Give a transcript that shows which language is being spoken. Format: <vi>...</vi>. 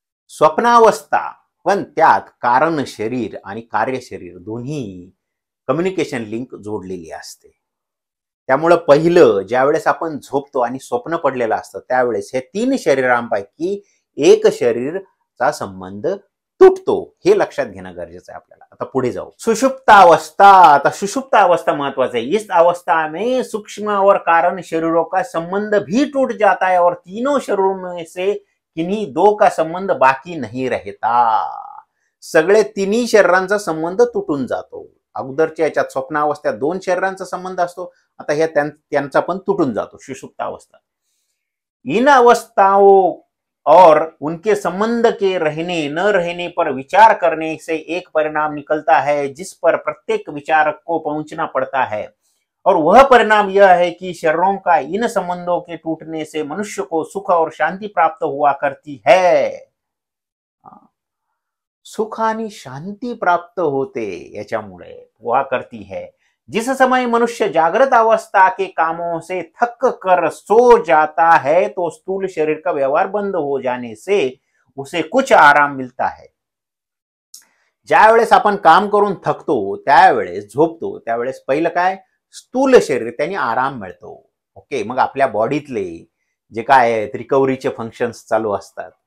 <mr>स्वप्नावस्था, पण त्यात कारण शरीर आणि कार्य शरीर दोन्ही कम्युनिकेशन लिंक जोडलेली असते. त्यामुळे पहिलं ज्यावेळेस आपण झोपतो आणि स्वप्न पडलेलं असतं त्यावेळेस हे 3 शरीरांपैकी एक शरीरचा संबंध तुटतो. हे लक्षात घेणं गरजेचं आहे आपल्याला. आता पुढे जाऊ. सुषुप्तावस्था. आता सुषुप्तावस्था महत्वाचं आहे.</mr> <hi>इस अवस्था में सूक्ष्म और कारण शरीरों का संबंध भी टूट जाता है और तीनों शरीरों में से किन्हीं 2 का संबंध बाकी नहीं रहता.</hi> <mr>सगळे 3ही शरीरांचा संबंध तुटून जातो. अगोदरच्या याच्यात स्वप्नावस्थेत 2 शरीरांचा संबंध असतो, आता ह्या त्यांचा पण तुटून जातो सुषुप्तावस्था.</mr> <hi>इन अवस्थाओं और उनके संबंध के रहने न रहने पर विचार करने से एक परिणाम निकलता है, जिस पर प्रत्येक विचारक को पहुंचना पड़ता है. और वह परिणाम यह है कि शरीरों का इन संबंधों के टूटने से मनुष्य को सुख और शांति प्राप्त हुआ करती है.</hi> <mr>सुख आणि शांती प्राप्त होते याच्यामुळे</mr> <hi>हुआ करती है. जिस समय मनुष्य जागृत अवस्था के कामों से थक कर सो जाता है तो स्थूल शरीर का व्यवहार बंद हो जाने से उसे कुछ आराम मिलता है.</hi> <mr>ज्या वेळेस आपण काम करून थकतो, त्यावेळेस झोपतो, त्यावेळेस पहिलं काय, स्थूल शरीर त्याने आराम मिळतो. ओके, मग आपल्या बॉडीतले जे काय आहेत रिकव्हरीचे फंक्शन्स चालू असतात.</mr>